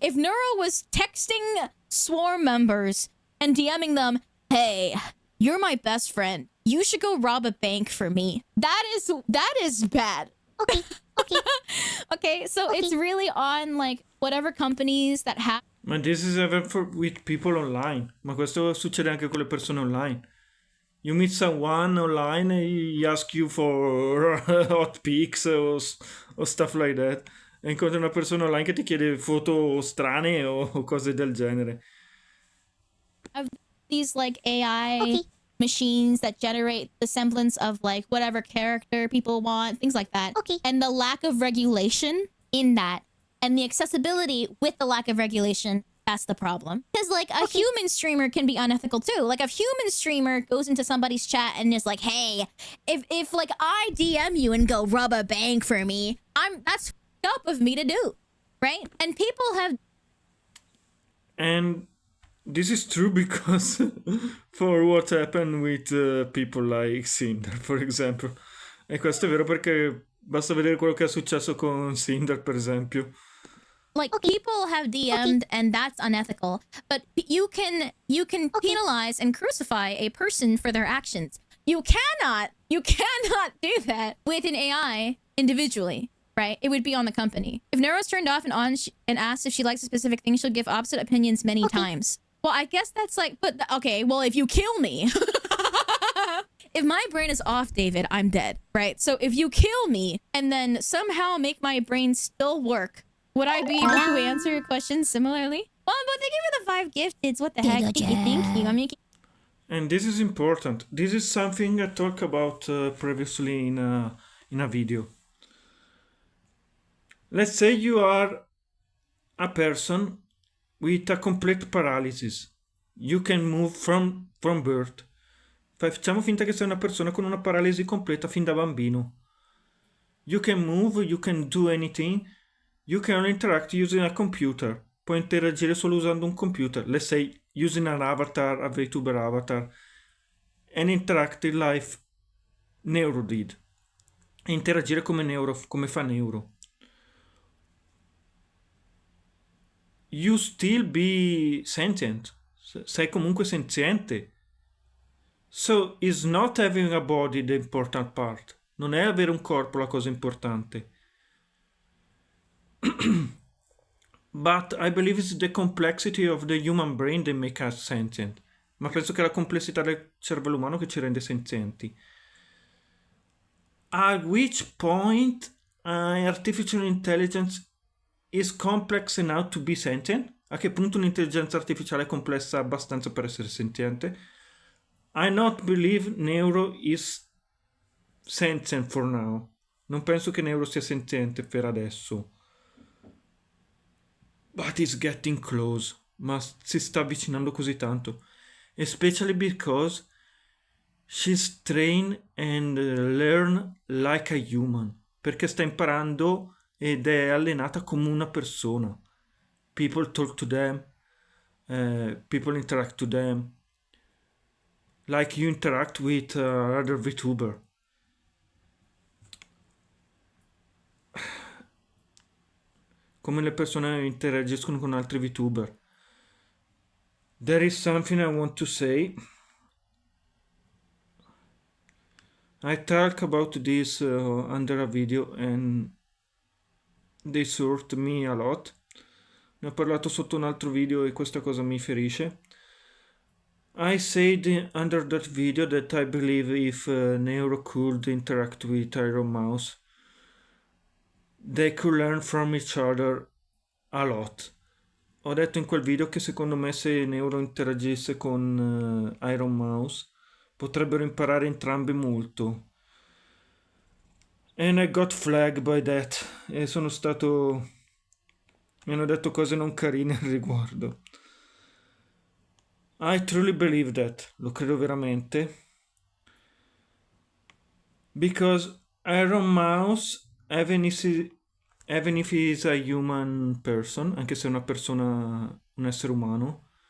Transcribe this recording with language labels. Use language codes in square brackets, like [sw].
[en] If Neuro was texting swarm members and DMing them, hey, you're my best friend, you should go rob a bank for me, that is bad. Okay, okay. Okay, so it's really on like whatever companies that have. Ma this is even with people online. [it] Ma questo succede anche con le persone online. [en] You meet someone online and he asks you for hot pics or stuff like that. [it] E incontri una persona online che ti chiede foto strane o cose del genere. [en] Of these like AI machines that generate the semblance of like whatever character people want, things like that. Okay. And the lack of regulation in that, and the accessibility with the lack of regulation, that's the problem. Because like a human streamer can be unethical too. Like a human streamer goes into somebody's chat and is like, hey, if like I DM you and go rob a bank for me, that's up of me to do, right? And people have. And this is true because for what happened with people like Cinder, for example. [it] E questo è vero perché basta vedere quello che è successo con Cinder, per esempio. [en] Like people have DM'd and that's unethical, but you can penalize and crucify a person for their actions. You cannot do that with an AI individually, right? It would be on the company. If Neuro's turned off and on and asked if she likes a specific thing, she'll give opposite opinions many times. Well, I guess that's like, but okay, well, if you kill me, if my brain is off, David, I'm dead, right? So if you kill me and then somehow make my brain still work, would I be able to answer your questions similarly? Well, but thank you for the 5 gifteds. What the heck? Thank you. I'm making. And this is important. This is something I talked about previously in a video. Let's say you are a person with a complete paralysis. You can move from birth. [it] Facciamo finta che sei una persona con una paralisi completa fin da bambino. [en] You can move, you can do anything. You can interact using a computer. [it] Puoi interagire solo usando un computer. [en] Let's say using an avatar, a VTuber avatar. And interact in life Neuro did. [it] Interagire come fa Neuro. [en] You still be sentient. [it] Sei comunque senziente. [en] So is not having a body the important part. [it] Non è avere un corpo la cosa importante. [en] But I believe it's the complexity of the human brain that make us sentient. [it] Ma penso che è la complessità del cervello umano che ci rende senzienti. [en] At which point artificial intelligence is complex enough to be sentient? [it] A che punto un'intelligenza artificiale è complessa abbastanza per essere sentiente? [en] I not believe Neuro is sentient for now. [it] Non penso che Neuro sia senziente per adesso. [en] But it's getting close. [it] Ma si sta avvicinando così tanto. [en] Especially because she's trained and learn like a human. [it] Perché sta imparando ed è allenata come una persona. [en] People talk to them. People interact to them. Like you interact with other VTuber. [it] Come le persone interagiscono con altri VTuber. [en] There is something I want to say. I talk about this under a video and they hurt me a lot. [it] Ne ho parlato sotto un altro video e questa cosa mi ferisce. [en] I said under that video that I believe if Neuro could interact with Iron Mouse, they could learn from each other a lot. [it] Ho detto in quel video che secondo me se Neuro interagisse con Iron Mouse potrebbero imparare entrambi molto. [en] And I got flagged by that. [it] E sono stato... mi hanno detto cose non carine al riguardo. [en] I truly believe that. [it] Lo credo veramente. [en] Because Iron Mouse, even if he is a human person, [it] anche se è una persona, un essere umano,